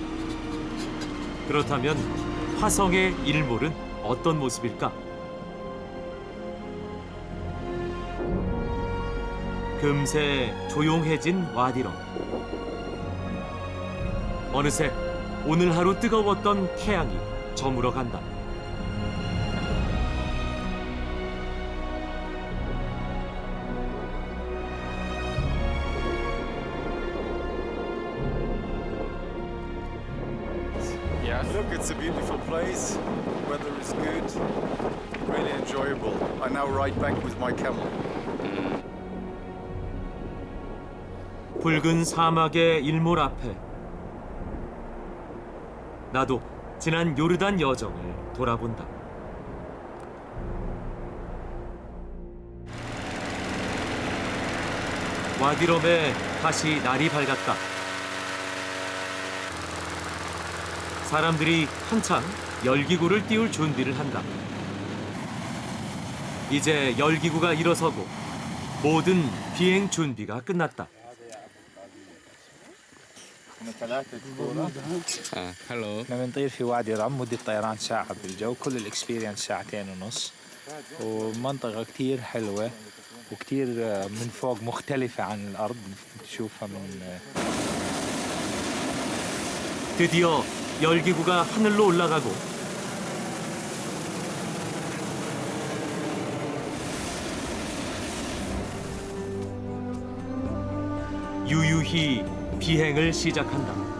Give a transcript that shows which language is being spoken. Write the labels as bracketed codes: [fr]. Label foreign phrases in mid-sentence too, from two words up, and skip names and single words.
[ko] 그렇다면 화성의 일몰은 어떤 모습일까? 금세 조용해진 와디럼. 어느새 오늘 하루 뜨거웠던 태양이 저물어 간다. [en] Look, it's a beautiful place. Weather is good. Really enjoyable. I'm now right back with my camel. [ko] 붉은 사막의 일몰 앞에 나도 지난 요르단 여정을 돌아본다. 와디럼에 다시 날이 밝았다. 사람들이 한창 열기구를 띄울 준비를 한다. 이제 열기구가 일어서고 모든 비행 준비가 끝났다. [ar] هلو احنا بنطير في وادي رم مدة طيران ساعة بالجو كل الاكسبيرينس ساعتين ونص ومنطقة كتير حلوة وكتير من فوق مختلفة عن الأرض تشوفها من [ko] 드디어 열기구가 하늘로 올라가고 유유히 비행을 시작한다.